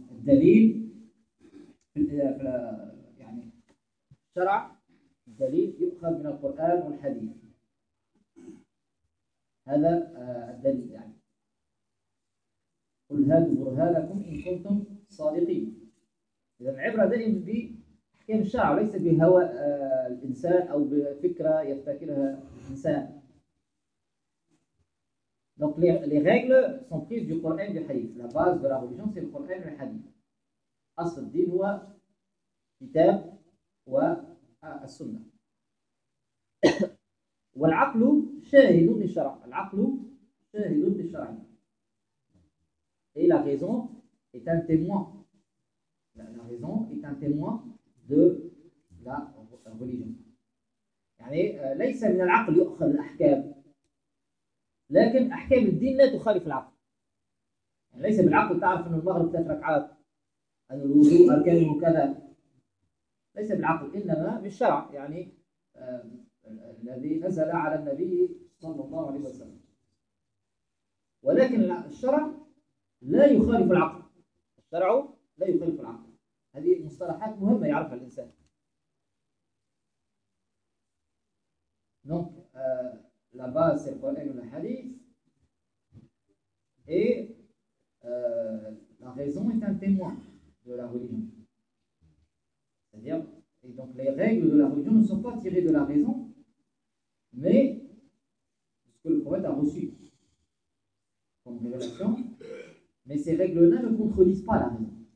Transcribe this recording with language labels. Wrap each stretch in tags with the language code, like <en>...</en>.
<ar>الدليل في يعني الشرع الدليل يؤخذ من القرآن والحديث، هذا الدليل يعني. قل هذا برهانكم إن كنتم صادقين. إذا العبرة دائما بأحكام الشرع وليس بهوى الإنسان أو بفكرة يفتكرها الإنسان.</ar> <fr>Donc les règles sont prises du Coran et du Hadith. La base de la religion c'est le Coran et le Hadith.</fr> <ar>Asl al-din wa kitab wa as-sunnah. والعقل شاهد للشرع. العقل شاهد للشرع.</ar> <fr>Et la raison est un témoin. La raison est un témoin de la religion.</fr> <ar>يعني ليس من العقل يؤخذ الأحكام. لكن أحكام الدين لا تخالف العقل. يعني ليس بالعقل تعرف أن المغرب ثلاث ركعات، أن الوضوء أركان وكذا. ليس بالعقل، إنما بالشرع يعني الذي نزل على النبي صلى الله عليه وسلم. ولكن الشرع لا يخالف العقل. الشرع لا يخالف العقل. هذه مصطلحات مهمة يعرفها الإنسان.</ar> <fr>La base c'est le Coran et le Hadith et la raison est un témoin de la religion. C'est-à-dire, et donc les règles de la religion ne sont pas tirées de la raison, mais de ce que le prophète a reçu comme révélation, mais ces règles-là ne contredisent pas la raison.</fr>